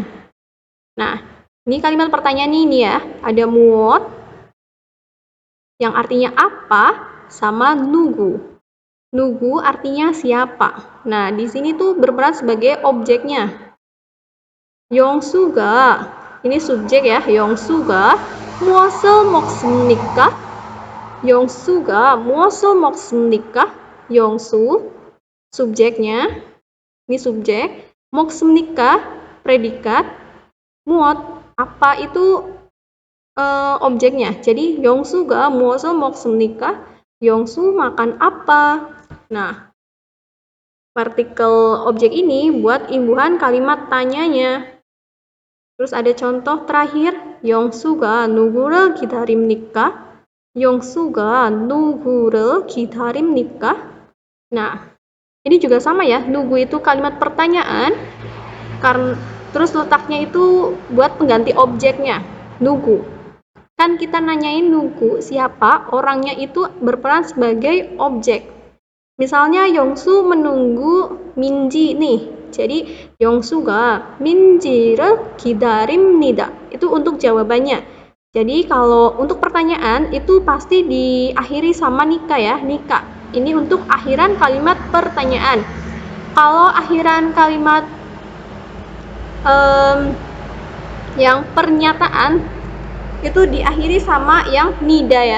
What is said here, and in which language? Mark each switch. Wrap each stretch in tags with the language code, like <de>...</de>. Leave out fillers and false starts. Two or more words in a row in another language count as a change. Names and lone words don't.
<id>Nah, ini kalimat pertanyaan ini ya. Ada muot yang artinya apa sama nugu. Nugu artinya siapa. Nah, di sini tuh berperan sebagai objeknya. 영수가, ini subjek ya.</id> <ko>영수가 무엇을 먹습니까? 영수가 무엇을 먹습니까?</ko> <id>영수 subjeknya, ini subjek. 먹습니까 predikat. 무엇 apa itu objeknya. Jadi</id> <ko>영수가 무엇을 먹습니까?</ko> <id>영수 makan apa? Nah, partikel objek ini buat imbuhan kalimat tanyanya. Terus ada contoh terakhir,</id> <ko>영수가 누구를 기다립니까? 영수가 누구를 기다립니까?</ko> <id>Nah, ini juga sama ya, nugu itu kalimat pertanyaan, karena terus letaknya itu buat pengganti objeknya, nugu. Kan kita nanyain nugu siapa, orangnya itu berperan sebagai objek. Misalnya 영수 menunggu 민지 nih.</id> <ko>Jadi 영수가 민지를 기다립니다.</ko> <id>Itu untuk jawabannya. Jadi kalau untuk pertanyaan itu pasti diakhiri sama nika ya, nika. Ini untuk akhiran kalimat pertanyaan. Kalau akhiran kalimat yang pernyataan itu diakhiri sama yang nida ya.</id>